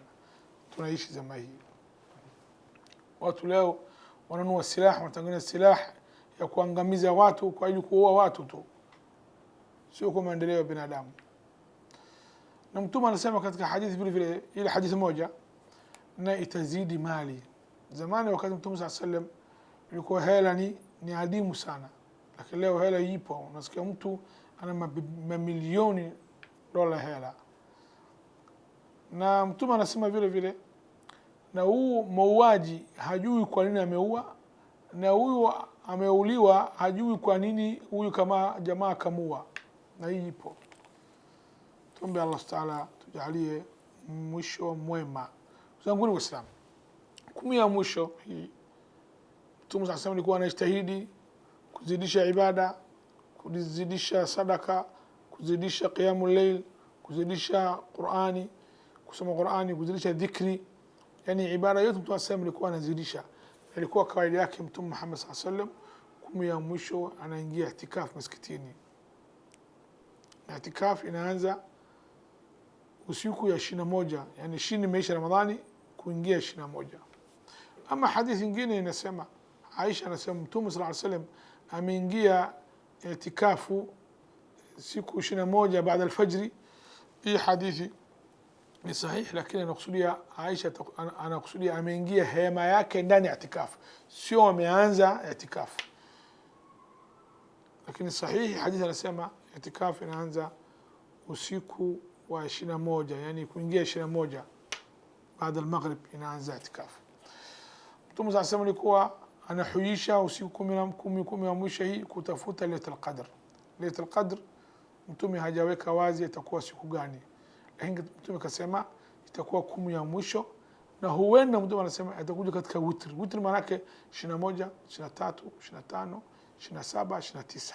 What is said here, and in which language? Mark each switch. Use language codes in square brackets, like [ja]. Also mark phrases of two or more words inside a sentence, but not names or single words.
[sw] Tunaishi zama hii, watu leo wananunua silaha, wanatengeneza silaha ya kuangamiza watu kwa ili kuua watu tu, sio kwa maendeleo ya binadamu. Na Mtume anasema katika hadithi vile vile, ile hadithi moja, na itazidi mali. Zamani wakati Mtume [ar] صلى الله عليه وسلم [sw] ilikuwa hela ni adimu sana, lakini leo hela ipo. Unasikia mtu ana mamilioni dola hela. Na Mtume anasema vile vile, na huu mauaji hajui kwa nini ameua, na huyu ameuliwa hajui kwa nini huyu kama jamaa kamua. Na hii ipo. Tuombe Allah Taala tujalie mwisho mwema. Zangu Waislamu, 10 ya mwisho hii Mtume [ar] صلى الله عليه وسلم [sw] alikuwa anajitahidi kuzidisha ibada, kuzidisha sadaka, kuzidisha [ar] قيام الليل, [sw] kuzidisha Qur'ani, kusoma Qur'ani, kuzidisha dhikri. Yani ibada yote Mtume صلى alikuwa anazidisha. Ilikuwa kawaida yake Mtume Muhammad [ar] صلى الله عليه وسلم [sw] 10 ya mwisho anaingia itikaf msikitini. Itikaf inaanza usiku ya 21, yani 20 imeisha Ramadhani kuingia 21. Ama hadithi nyingine inasema, Aisha anasema Mtume [ar] صلى الله عليه وسلم [sw] ameingia itikafu siku 21 baada al-fajr. Hii hadithi ni sahihi, lakini anakusudia Aisha, anakusudia ameingia hema yake ndani ya itikafu, sio ameanza itikafu. Lakini sahihi hadithi anasema itikafu inaanza usiku wa 21, yani kuingia 21 baada al-maghrib inaanza itikafu. Mtume [ar] صلى الله عليه وسلم [sw] alikuwa anahuisha usiku 10 wa mwisho hii kutafuta [ar] ليلة القدر. ليلة القدر [sw] Mtume hajaweka wazi itakuwa siku gani, lakini Mtume kasema itakuwa 10 ya mwisho, na huenda Mtume anasema itakuja katika witr. Witr maana yake 21, 23, 25, 27, 29.